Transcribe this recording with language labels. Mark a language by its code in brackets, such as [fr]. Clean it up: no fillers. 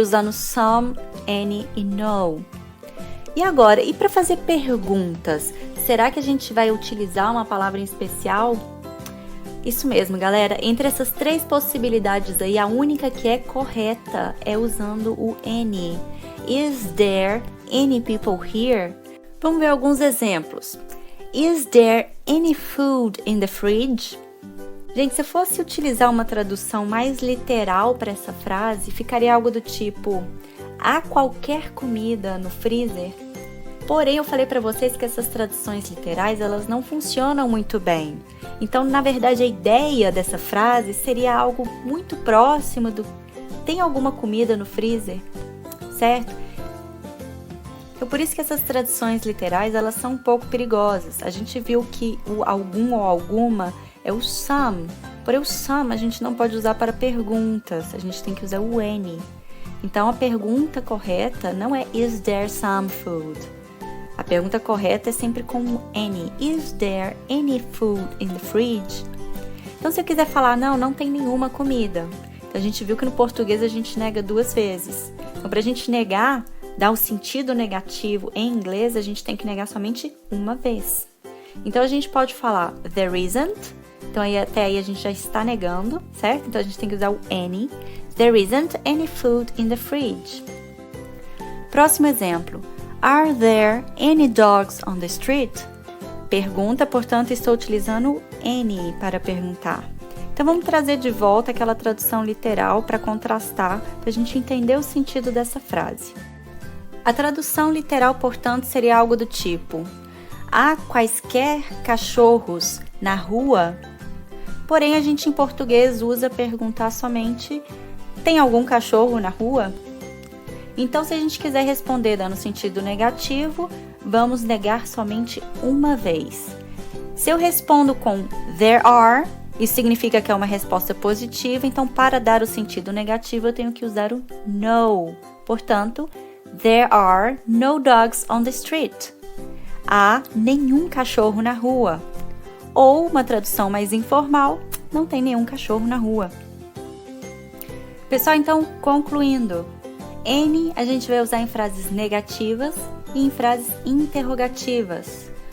[pt] Usando some, any e no. E agora, e para fazer perguntas? Será que a gente vai utilizar uma palavra em especial? Isso mesmo, galera. Entre essas três possibilidades aí, a única que é correta é usando o any. [en] Is there any people here? [pt] Vamos ver alguns exemplos. [en] Is there any food in the fridge? [pt] Gente, se eu fosse utilizar uma tradução mais literal para essa frase, ficaria algo do tipo: há qualquer comida no freezer? Porém, eu falei para vocês que essas traduções literais, elas não funcionam muito bem. Então, na verdade, a ideia dessa frase seria algo muito próximo do tem alguma comida no freezer, certo? Então, por isso que essas traduções literais, elas são um pouco perigosas. A gente viu que o algum ou alguma é o some. Porém, o some a gente não pode usar para perguntas, a gente tem que usar o any. Então, a pergunta correta não é [en] is there some food? [pt] A pergunta correta é sempre com o any. [en] Is there any food in the fridge? [pt] Então, se eu quiser falar, não tem nenhuma comida. Então, a gente viu que no português a gente nega duas vezes. Então, para a gente negar, dar o sentido negativo em inglês, a gente tem que negar somente uma vez. Então, a gente pode falar there isn't. Então, até aí a gente já está negando, certo? Então, a gente tem que usar o any. [en] There isn't any food in the fridge. [pt] Próximo exemplo. [en] Are there any dogs on the street? [pt] Pergunta, portanto, estou utilizando o any para perguntar. Então, vamos trazer de volta aquela tradução literal para contrastar, para a gente entender o sentido dessa frase. A tradução literal, portanto, seria algo do tipo: há quaisquer cachorros na rua? Porém, a gente em português usa perguntar somente: tem algum cachorro na rua? Então, se a gente quiser responder dando sentido negativo, vamos negar somente uma vez. Se eu respondo com there are, isso significa que é uma resposta positiva, então para dar o sentido negativo eu tenho que usar o no. [en] Portanto, there are no dogs on the street. [pt] Há nenhum cachorro na rua. Ou, uma tradução mais informal, não tem nenhum cachorro na rua. Pessoal, então, concluindo. Any a gente vai usar em frases negativas e em frases interrogativas.